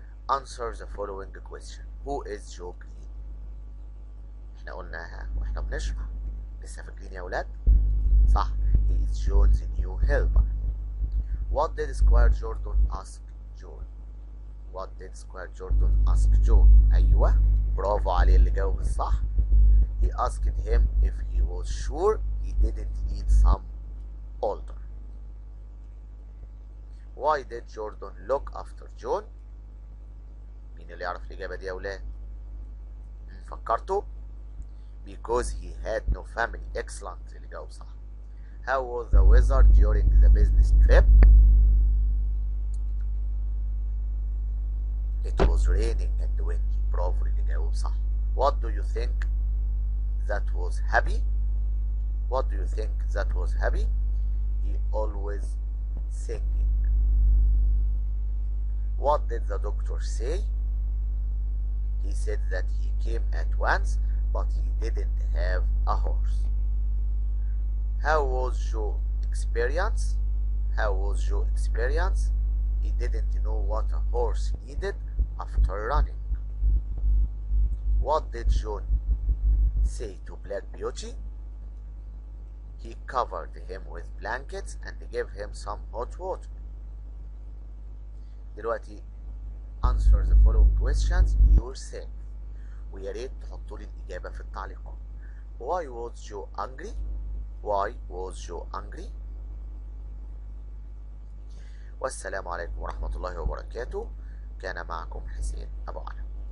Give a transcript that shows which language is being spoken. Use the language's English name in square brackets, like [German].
[English] Answer the following question. Who is Joe Green? [Arabic] احنا قلناها واحنا بنشرح. لسه فاكرين يا ولاد؟ صح. [English] He is John's new helper. What did Squire Jordan ask John? What did Squire Jordan ask John? [Arabic] أيوة، برافو عليه اللي جاوب الصح. [English] He asked him if he was sure he didn't need some older. Why did Jordan look after John? [Arabic] مين اللي يعرف الإجابة دي يا ولاد؟ فكرتوا؟ [English] Because he had no family. [Arabic] Excellent اللي جاوب صح. [English] How was the weather during the business trip? It was raining and windy. [Arabic] برافو اللي جاوب صح. [English] What do you think that was happy? What do you think that was happy? He always singing. What did the doctor say? He said that he came at once, but he didn't have a horse. How was Joe's experience? How was Joe's experience? He didn't know what a horse needed after running. What did John say to Black Beauty? He covered him with blankets and gave him some hot water. دلوقتي answer the following questions yourself. [Arabic] ويا ريت تحطوا لي الإجابة في التعليقات. [English] Why was Joe angry? Why was Joe angry? [Arabic] والسلام عليكم ورحمة الله وبركاته. كان معكم حسين أبو علي.